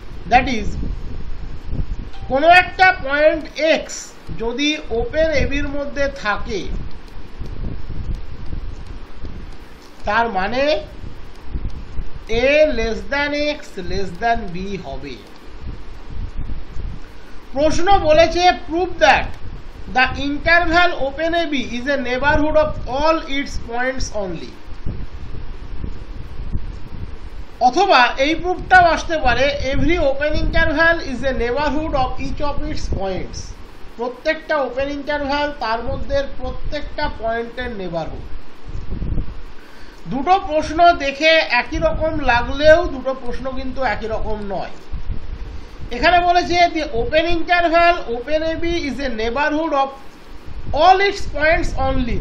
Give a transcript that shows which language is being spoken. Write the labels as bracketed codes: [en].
[bn] That is কোনো একটা point x যদি ওপেন এবির মধ্যে থাকে, তার মানে [en] a less than x less than b [bn] হবে। প্রশ্ন বলেছে [en] Prove that the interval open AB is a neighborhood of all its points only। [bn] অথবা এই প্রুফটাও আসতে পারে [en] every open interval is a neighborhood of each of its points। [bn] প্রত্যেকটা open interval তার মধ্যে প্রত্যেকটা পয়েন্টের নেবারহুড। দুটো প্রশ্ন দেখে একই রকম লাগলেও দুটো প্রশ্ন কিন্তু একই রকম নয়। এখানে বলেছে [en] the open interval open AB is a neighborhood of all its points only।